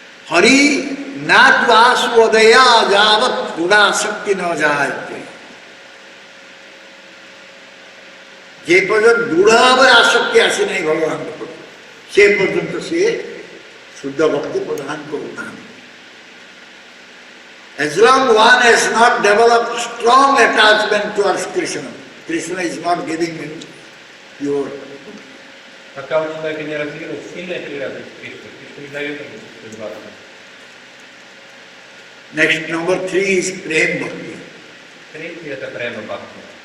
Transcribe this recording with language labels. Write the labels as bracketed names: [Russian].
[Odia] ହରି ନା ତୁ ଆସୁ ଅଦୟା ଯାବତ୍ ଗୁଣା ଶକ୍ତି ନ ଯାଏ। ଯେ ପର୍ଯ୍ୟନ୍ତ ଦୃଢ଼ ଭାବରେ ଆସକ୍ତି ଆସିନାହିଁ ଭଗବାନଙ୍କ ପ୍ରତି, ସେ ପର୍ଯ୍ୟନ୍ତ ସିଏ ଶୁଦ୍ଧ ଭକ୍ତି ପ୍ରଦାନ କରୁନାହାନ୍ତି। [English] As long one has not developed strong attachment towards Krishna, Krishna is not giving him pure. [Russian] Пока у человека не развилась сильная привязанность к Кришне, Кришна не дает ему чистую бхакти. [English] Next, number 3 is Prem Bhakti. [Russian] Третье это према бхакти.